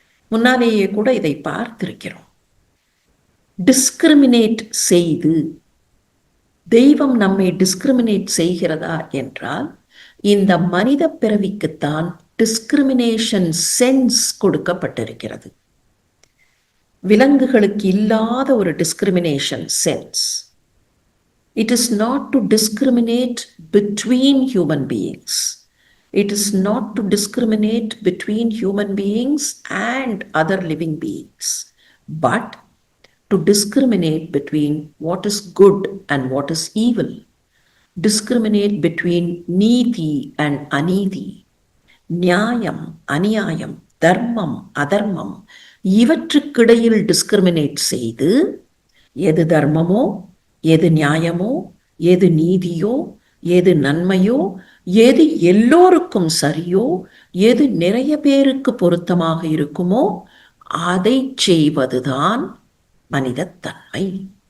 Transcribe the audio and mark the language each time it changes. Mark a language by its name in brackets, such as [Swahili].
[Tamil] முன்னாலேயே கூட இதை பார்த்திருக்கிறோம். டிஸ்கிரிமினேட் செய்து, தெய்வம் நம்மை டிஸ்கிரிமினேட் செய்கிறதா என்றால் இந்த மனித பிறவிக்குத்தான் டிஸ்கிரிமினேஷன் சென்ஸ் கொடுக்கப்பட்டிருக்கிறது. விலங்குகளுக்கு இல்லாத ஒரு discrimination sense. [English] It is not to discriminate between human beings. It is not to discriminate between human beings and other living beings, but to discriminate between what is good and what is evil. Discriminate between neeti and aniti, [Tamil] நியாயம் அநியாயம், தர்மம் அதர்மம், இவற்றுக்கிடையில் discriminate செய்து எது தர்மமோ, எது நியாயமோ, எது நீதியோ, எது நன்மையோ, எது எல்லோருக்கும் சரியோ, எது நிறைய பேருக்கு பொருத்தமாக இருக்குமோ அதை செய்வதுதான் மனிதத்தன்மை.